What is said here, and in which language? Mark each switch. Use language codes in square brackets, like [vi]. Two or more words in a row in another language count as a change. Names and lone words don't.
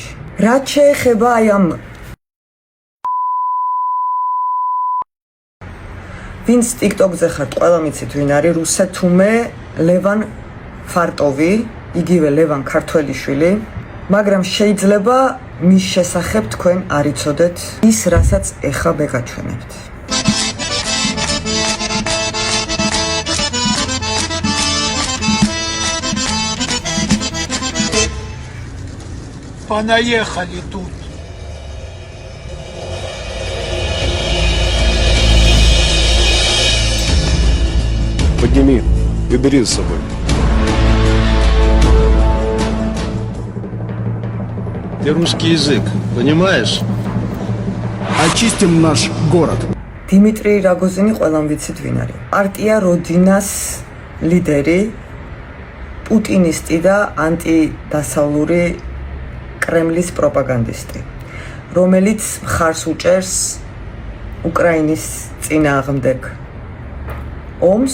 [ka] რაც შეეხება აი ამ ვინც TikTok-ზე ხართ, ყველა მიცით ვინ არის რუსეთუმე ლევან ფარტოვი, იგივე ლევან ქართველიშვილი. მაგრამ შეიძლება მის შესახებ თქვენ არ იცოდეთ ის რასაც ეხა მეგაჩვენებთ. [ru] Понаехали тут. Подними и бери с собой. Ты русский язык, понимаешь? Очистим наш город. [ka] Дмитрий Рогозини ყველამ ვიცით ვინ არის. პარტია როდინას ლიდერი, პუტინისტი და ანტიდასავლური კრემლის პროპაგანდისტი, რომელიც მხარს უჭერს უკრაინის წინააღმდეგ ომს.